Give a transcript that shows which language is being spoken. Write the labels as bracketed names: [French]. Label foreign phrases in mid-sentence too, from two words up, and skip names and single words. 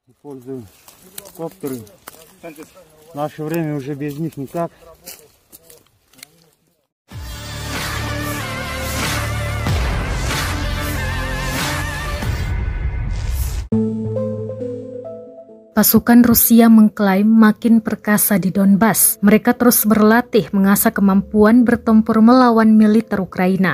[Russian] Используем коптеры. В наше время уже без них никак. [Indonesian] Pasukan Rusia mengklaim makin perkasa di Donbas. Mereka terus berlatih mengasah kemampuan bertempur melawan militer Ukraina.